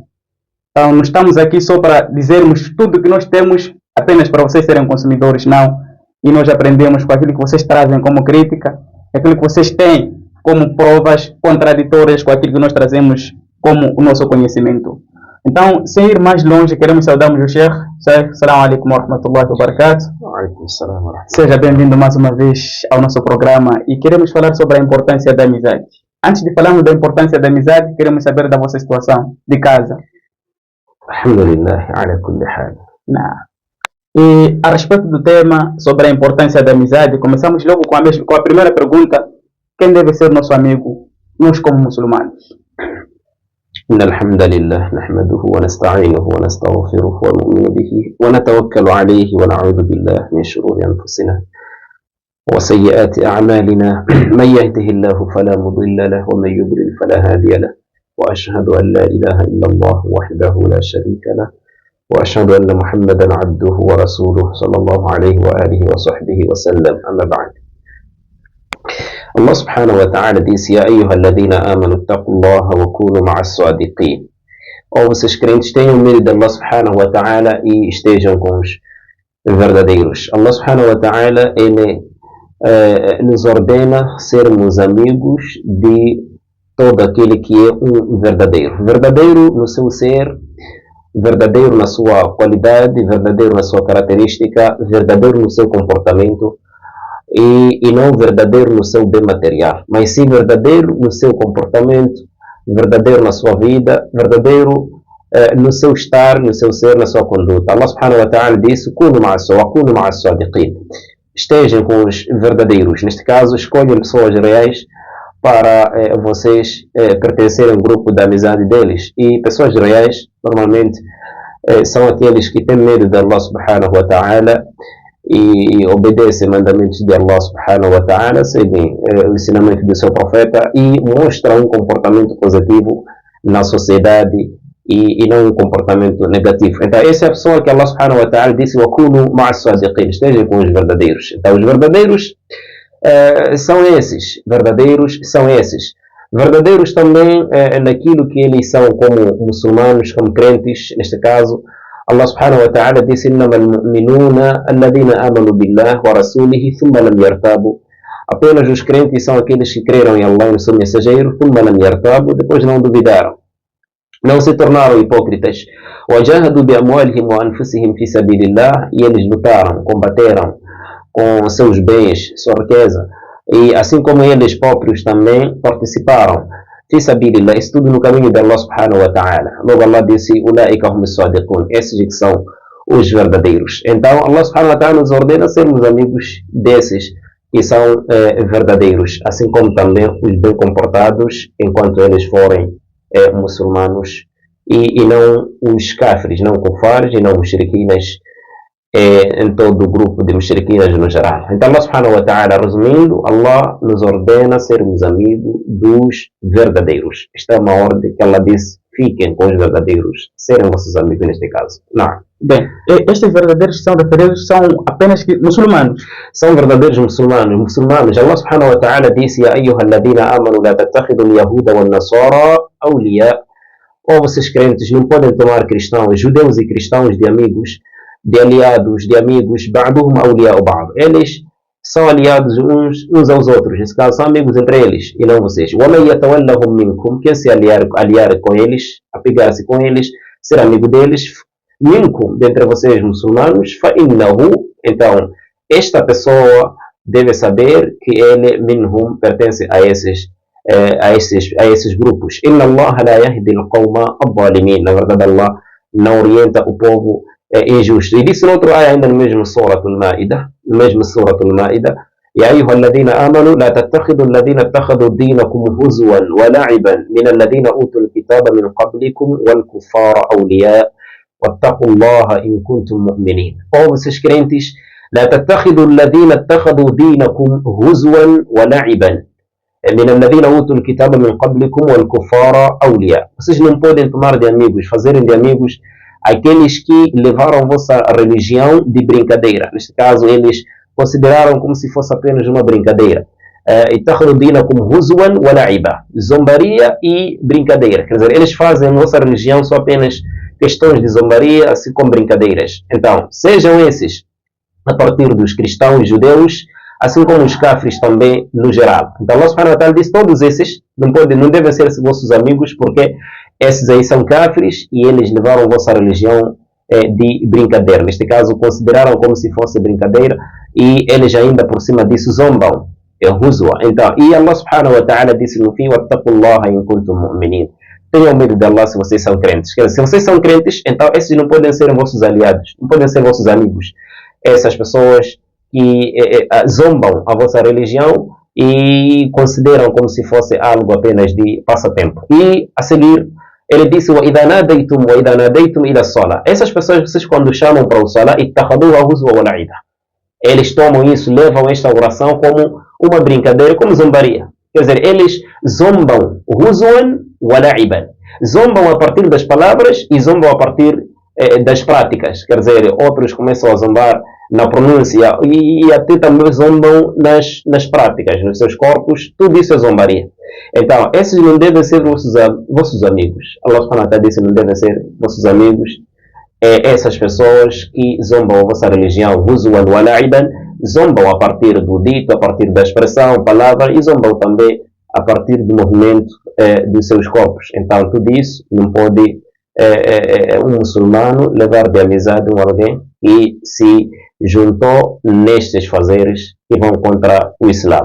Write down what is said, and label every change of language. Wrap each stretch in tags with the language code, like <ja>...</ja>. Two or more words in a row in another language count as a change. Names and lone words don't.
<pt>Então não estamos aqui só para dizermos tudo que nós temos apenas para vocês serem consumidores, não. E nós aprendemos com aquilo que vocês trazem como crítica, aquilo que vocês têm como provas contraditórias com aquilo que nós trazemos como o nosso conhecimento. Então, sem ir mais longe, queremos saudarmos o Sheikh.</pt> <ar>Sheikh, السلام عليكم ورحمة الله وبركاته.</ar> <pt>Seja bem-vindo mais uma vez ao nosso programa e queremos falar sobre a importância da amizade. Antes de falarmos da importância da amizade, queremos saber da vossa situação de casa.</pt> <ar>الحمد لله، على كل حال.</ar> <pt>E a respeito do tema sobre a importância da amizade, começamos logo com a primeira pergunta: quem deve ser nosso amigo, nós como muçulmanos?</pt> <ar>إن الحمد لله نحمده ونستعينه ونستغفره ونؤمن به ونتوكل عليه ونعوذ بالله من شرور أنفسنا وسيئات أعمالنا من يهده الله فلا مضل له ومن يضلل فلا هادي له وأشهد أن لا إله إلا الله وحده لا شريك له وأشهد أن محمدا عبده ورسوله صلى الله عليه وآله وصحبه وسلم. أما بعد، الله سبحانه وتعالى diz: يا أيها الذين آمنوا اتقوا الله وكونوا مع الصادقين.</ar> <pt>Ou vocês crentes tenham medo de</pt> <ar>الله سبحانه وتعالى</ar> <pt>e estejam com os verdadeiros.</pt> <ar>الله سبحانه وتعالى,</ar> <pt>ele nos ordena sermos amigos de todo aquele que é um verdadeiro. Verdadeiro no seu ser, verdadeiro na sua qualidade, verdadeiro na sua característica, verdadeiro no seu comportamento e não verdadeiro no seu bem material, mas sim verdadeiro no seu comportamento, verdadeiro na sua vida, verdadeiro no seu estar, no seu ser, na sua conduta.</pt> <ar>الله سبحانه وتعالى</ar> <pt>disse:</pt> <ar>"كونوا مع الصادقين."</ar> <pt>Estejam com os verdadeiros. Neste caso, escolhem pessoas reais para vocês pertencerem ao grupo da amizade deles. E pessoas reais, normalmente, são aqueles que têm medo de</pt> <ar>الله سبحانه وتعالى</ar> <pt>e obedecem mandamentos de</pt> <ar>الله سبحانه وتعالى,</ar> <pt>seguem o ensinamento do seu profeta e mostram um comportamento positivo na sociedade e não um comportamento negativo. Então essa é a pessoa que</pt> <ar>الله سبحانه وتعالى</ar> <pt>disse:</pt> <ar>"وكونوا مع الصادقين",</ar> <pt>estejam com os verdadeiros. Então os verdadeiros são esses. Verdadeiros também naquilo que eles são como muçulmanos, como crentes. Neste caso,</pt> <ar>الله سبحانه وتعالى disse: "إنما المؤمنون الذين آمنوا بالله ورسوله ثم لم يرتابوا."</ar> <pt>Apenas os crentes são aqueles que creram em Allah e no seu mensageiro,</pt> <ar>ثم لم يرتابوا,</ar> <pt>depois não duvidaram, não se tornaram hipócritas.</pt> <ar>وَجَاهَدُوا بِأَمْوَالِهِمْ وَأَنفُسِهِمْ فِي سَبِيلِ اللَّهِ,</ar> <pt>e eles lutaram, combateram com seus bens, sua riqueza, e assim como eles próprios também participaram.</pt> <ar>في سبيل الله,</ar> <pt>isso tudo no caminho de</pt> <ar>الله سبحانه وتعالى.</ar> <pt>Logo Allah disse:</pt> <ar>"أولئك هم الصادقون",</ar> <pt>esses que são os verdadeiros. Então</pt> <ar>الله سبحانه وتعالى</ar> <pt>nos ordena sermos amigos desses que são verdadeiros, assim como também os bem comportados enquanto eles forem muçulmanos e não os kafirs, não kufares e não mushrikinas, em todo o grupo de mushrikinas no geral. Então</pt> <ar>الله سبحانه وتعالى,</ar> <pt>resumindo, Allah nos ordena sermos amigos dos verdadeiros. Esta é uma ordem que Allah disse: fiquem com os verdadeiros, serem vossos amigos neste caso. Não. Bem, estes verdadeiros que são referidos são apenas muçulmanos. São verdadeiros muçulmanos.</pt> <ar>الله سبحانه وتعالى disse: "يا أيها الذين آمنوا لا تتخذوا اليهود والنصارى أولياء."</ar> <pt>Ou vocês crentes não podem tomar cristãos, judeus e cristãos de amigos, de aliados, de amigos.</pt> <ar>"بعضهم أولياء بعض."</ar> <pt>Eles são aliados uns aos outros. Nesse caso, são amigos entre eles e não vocês.</pt> <ar>وَمَنْ يَتَوَلَّهُمْ مِنْكُمْ,</ar> <pt>quem se aliar com eles, apegar-se com eles, ser amigo deles, minkum, dentre vocês muçulmanos, فإنه, então, esta pessoa deve saber que ele, minhum, pertence a esses grupos.</pt> <ar>إن الله لا يهدي القوم الظالمين.</ar> <pt>Na verdade, Allah não orienta o povo injusto. E disse no outro ayah, ainda no mesmo Surah Al-Ma'idah,</pt> <ar>يا أيها الذين آمنوا لا تتخذوا الذين اتخذوا دينكم هزوا ولعبا من الذين أوتوا الكتاب من قبلكم والكفار أولياء واتقوا الله إن كنتم مؤمنين.</ar> <pt>Ó vocês crentes,</pt> <ar>لا تتخذوا الذين اتخذوا دينكم هزوا ولعبا من الذين أوتوا الكتاب من قبلكم والكفار أولياء.</ar> <pt>Vocês não podem tomar de amigos, fazerem de amigos aqueles que levaram vossa religião de brincadeira. Neste caso, eles consideraram como se fosse apenas uma brincadeira.</pt> <ar>اتخذوا دينكم هزوا ولعبا,</ar> <pt>zombaria e brincadeira. Quer dizer, eles fazem nossa religião só apenas questões de zombaria, assim como brincadeiras. Então, sejam esses a partir dos cristãos, judeus, assim como os cafres também no geral. Então,</pt> <ar>الله سبحانه وتعالى</ar> <pt>diz, todos esses não devem ser vossos amigos, porque esses aí são cafres e eles levaram vossa religião de brincadeira. Neste caso, consideraram como se fosse brincadeira e eles ainda por cima disso zombam. Huzwa. Então, e</pt> <ar>الله سبحانه وتعالى</ar> <pt>disse no fim,</pt> <ar>واتقوا الله إن كنتم مؤمنين.</ar> <pt>Tenham medo de Allah se vocês são crentes. Quer dizer, se vocês são crentes, então esses não podem ser vossos aliados, não podem ser vossos amigos. Essas pessoas que zombam a vossa religião e consideram como se fosse algo apenas de passatempo. E a seguir, ele disse,</pt> <ar>وَإِذَا نَادَيْتُمْ إِلَى الصَّلَاةِ.</ar> <pt>Essas pessoas, vocês quando chamam para o salah,</pt> <ar>اتَّخَذُوهَا هُزْوًا وَلَعِبًا.</ar> <pt>Eles tomam isso, levam esta oração como uma brincadeira, como zombaria. Quer dizer, eles zombam,</pt> <ar>هزوا ولعبا.</ar> <pt>Zombam a partir das palavras e zombam a partir das práticas. Quer dizer, outros começam a zombar na pronúncia e até também zombam nas práticas, nos seus corpos. Tudo isso é zombaria. Então, esses não devem ser vossos amigos.</pt> <ar>الله سبحانه وتعالى</ar> <pt>disse, não devem ser vossos amigos. Essas pessoas que zombam a vossa religião,</pt> <ar>هزوا ولعبا,</ar> <pt>zombam a partir do dito, a partir da expressão, palavra, e zombam também a partir do movimento dos seus corpos. Então, tudo isso não pode um muçulmano levar de amizade com alguém que se juntou nestes fazeres que vão contra o Islã.</pt>